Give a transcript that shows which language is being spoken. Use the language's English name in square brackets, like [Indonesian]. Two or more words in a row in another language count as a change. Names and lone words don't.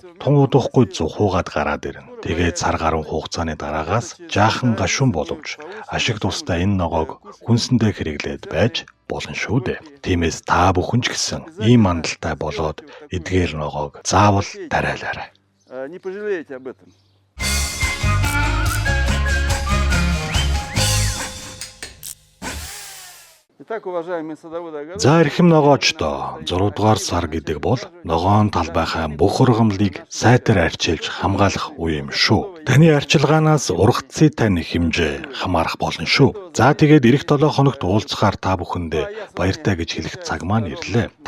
[Mongolian] Тун удахгүй зухуугаад гараад ирнэ. Тэгээд сар гаруй хугацааны дараагаас жаахан гашуун боловч ашиг тустай энэ ногоог хүнсэндээ хэрэглээд байж болно шүү дээ. Тиймээс та бүхэн ч гэсэн ийм мандалтай болоод эдгээр ногоог заавал тариалаарай. [Russian] Не пожалеете об этом. Итак, уважаемые садоводы, [Mongolian] За эрхэм ногоочдоо 6 дугаар сар гэдэг бол ногоон талбайхаа бүх ургамлыг сайтар арчилж хамгаалах үе юм шүү. Таны арчилгаанаас ургацын тань хэмжээ хамаарах болно шүү. За тэгээд эх 7 хоногт уулзахаар та бүхэндээ баяртай гэж хэлэх цаг маань ирлээ.